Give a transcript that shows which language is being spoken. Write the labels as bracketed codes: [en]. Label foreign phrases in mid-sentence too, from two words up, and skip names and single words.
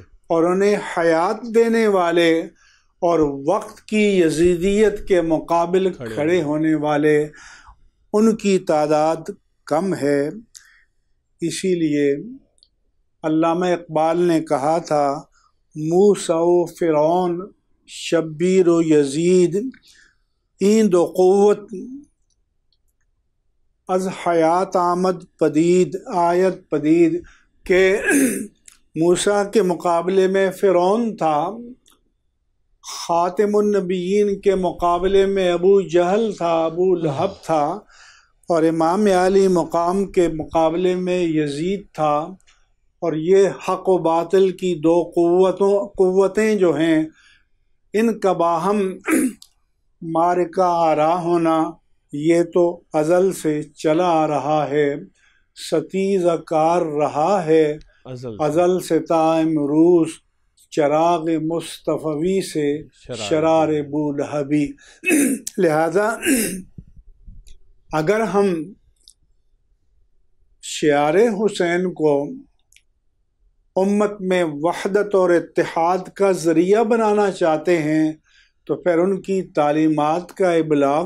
[ur] اور انہیں حیات دینے والے اور وقت کی یزیدیت کے مقابل کھڑے ہونے والے ان کی تعداد کم ہے۔ اسی لیے علامہ اقبال نے کہا تھا، [fa] موسیٰ و فرعون شبیر و یزید این دو قوت از حیات آمد پدید آیت پدید، [ur] کہ موسیٰ کے مقابلے میں فرعون تھا، خاتم النبیین کے مقابلے میں ابو جہل تھا، ابو لہب تھا، اور امام علی مقام کے مقابلے میں یزید تھا، اور یہ حق و باطل کی دو قوتیں جو ہیں ان کا باہم معرکہ آرا ہونا یہ تو ازل سے چلا آ رہا ہے، ستیزہ کار رہا ہے ازل سے تا امروز، چراغ مصطفی سے شرار بو لہبی۔ لہذا اگر ہم شعار حسین کو امت میں وحدت اور اتحاد کا ذریعہ بنانا چاہتے ہیں تو پھر ان کی تعلیمات کا ابلاغ